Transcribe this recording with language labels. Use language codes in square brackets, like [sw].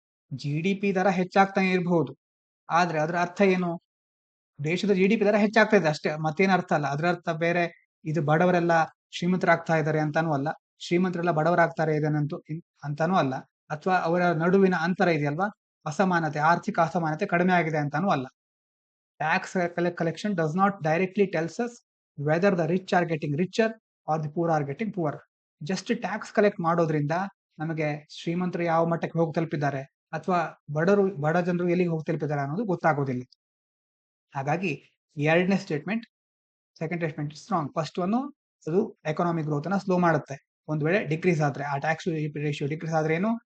[kn] GDP ದರ ಹೆಚ್ಚಾಗ್ತಾನೆ ಇರಬಹುದು, ಆದ್ರೆ ಅದರ ಅರ್ಥ ಏನು? ದೇಶದ GDP ದರ ಹೆಚ್ಚಾಗ್ತಾ ಇದೆ ಅಷ್ಟೇ, ಮತ್ತೇನು ಅರ್ಥ ಅಲ್ಲ. ಅದರ ಅರ್ಥ ಬೇರೆ, ಇದು ಬಡವರೆಲ್ಲ ಶ್ರೀಮಂತರಾಗ್ತಾ ಇದ್ದಾರೆ ಅಂತಾನೂ ಅಲ್ಲ, ಶ್ರೀಮಂತರೆಲ್ಲ ಬಡವರಾಗ್ತಾರೆ ಇದನ್ನಂತೂ ಅಂತಾನೂ ಅಲ್ಲ, ಅಥವಾ ಅವರ ನಡುವಿನ ಅಂತರ ಇದೆಯಲ್ವಾ, ಅಸಮಾನತೆ, ಆರ್ಥಿಕ ಅಸಮಾನತೆ ಕಡಿಮೆ ಆಗಿದೆ ಅಂತಾನೂ ಅಲ್ಲ. [en] Tax collection does not directly tells us whether the rich are getting richer or the poor are getting poor. [kn] Just tax collect ಮಾಡೋದ್ರಿಂದ ನಮಗೆ ಶ್ರೀಮಂತರು ಯಾವ ಮಟ್ಟಕ್ಕೆ ಹೋಗಿ ತಲುಪಿದ್ದಾರೆ ಅಥವಾ ಬಡ ಜನರು ಎಲ್ಲಿಗೆ ಹೋಗಿ ತಲುಪಿದ್ದಾರೆ ಅನ್ನೋದು ಗೊತ್ತಾಗೋದಿಲ್ಲ. ಹಾಗಾಗಿ ಎರಡನೇ statement, second statement strong. First one ಅದು ಎಕನಾಮಿಕ್ ಗ್ರೋತ್ ಅನ್ನ ಸ್ಲೋ ಮಾಡುತ್ತೆ. ಒಂದ್ ವೇಳೆ ಡಿಕ್ರೀಸ್ ಆದ್ರೆ, ಆ ಟ್ಯಾಕ್ಸ್ ರೇಷಿಯೋ ಡಿಕ್ರೀಸ್ ಆದ್ರೆ ಏನು?